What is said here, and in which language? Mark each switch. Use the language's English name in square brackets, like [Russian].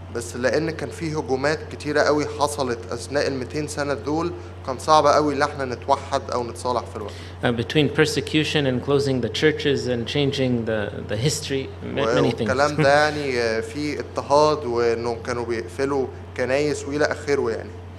[Arabic] بس لأن كان فيه هجومات كتيرة قوي حصلت أثناء 200 سنة دول كان صعب قوي إن احنا نتوحد أو نتصالح في الوقت. [English] Between persecution and closing the churches and changing the history, many things. [Arabic] والكلام ده يعني في اضطهاد وإنهم كانوا بيقفلوا كنايس وإلى آخره يعني.